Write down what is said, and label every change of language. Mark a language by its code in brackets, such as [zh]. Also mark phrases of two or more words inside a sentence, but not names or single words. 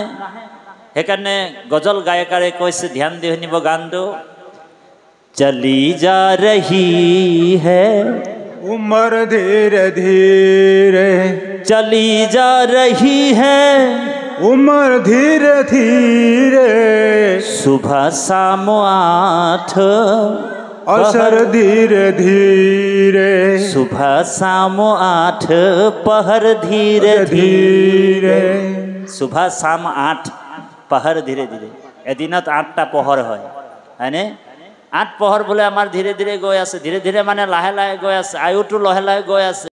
[as] সেইকাৰণে গজল গায়কাৰে কৈছে, ধ্যান দি শুনিব গানটো, [hi] चली जा रही है उमर धीरे धीरे। चली जा रही है उमर धीरे धीरे। सुबह शाम 8 असर धीरे धीरे। सुबह शाम 8 पहर धीरे धीरे। सुबह शाम 8 पहर धीरे धीरे। [as] এদিনত 8টা পহৰ হয়, হয়নে? 8 পহৰ বোলে আমাৰ ধীৰে ধীৰে গৈ আছে। ধীৰে ধীৰে মানে লাহে লাহে গৈ আছে, আয়ুটো লাহে লাহে গৈ আছে।